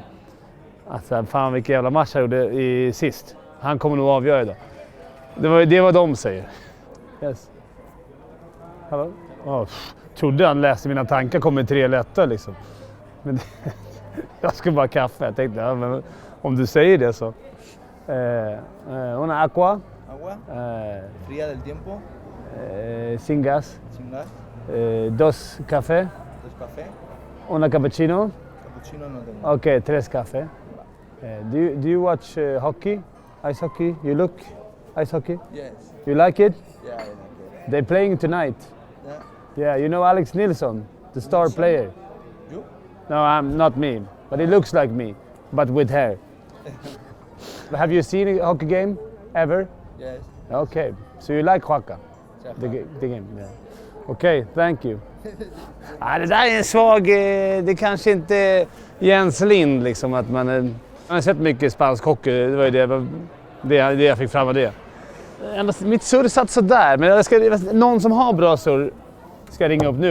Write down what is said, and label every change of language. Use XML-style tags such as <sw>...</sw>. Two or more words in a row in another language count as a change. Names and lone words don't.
<sv>Alltså fan vilken jävla match han gjorde i sist. Han kommer nog avgöra idag. Det var de säger. Yes. Hallå? Trodde han läste mina tankar, kom med 3 lätta liksom. Men jag skulle bara kaffe. Jag tänkte, ja, men om du säger det så.</sv> <es>Una aqua. Agua. Fría del tiempo. Sin gas. Sin gas. 2 café. 2 café. Una cappuccino. Cappuccino no tengo. Okay, 3 café.</es> <en>Do you watch hockey? Ice hockey? You look ice hockey? Yes. You like it? Yeah, I like it. They're playing tonight. Yeah. Yeah, you know Alex Nilsson, the star player. You? No, I'm not me, but he looks like me, but with hair. Have you seen a hockey game ever? Yes. Okay, so you like hockey? The game, yeah. Okay, thank you.</en> <sv>Det där är en svag... Det kanske inte är Jens Lind liksom att man har sett mycket spansk hockey. Det var ju det jag fick fram av det. Mitt surr satt sådär, men någon som har bra surr ska ringa upp nu.</sv>